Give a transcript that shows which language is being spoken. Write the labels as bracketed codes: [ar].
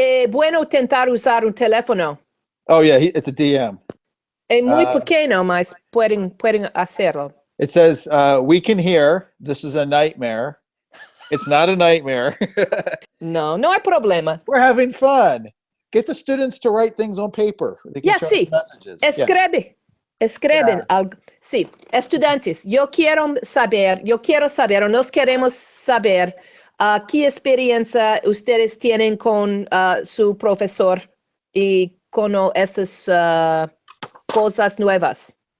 [es] Bueno intentar usar un teléfono. [en] Oh, yeah, it's a DM. [es] Es muy pequeño, mas pueden hacerlo. [en] It says, we can hear. This is a nightmare. It's not a nightmare. [es] No, no hay problema. [en] We're having fun. Get the students to write things on paper. They can Yeah, show [es] sí. [en] messages. Yeah. [es] Escribe. Escriben algo. Sí, estudiantes, yo quiero saber, o nos queremos saber, qué experiencia ustedes tienen con su profesor y con esas cosas nuevas.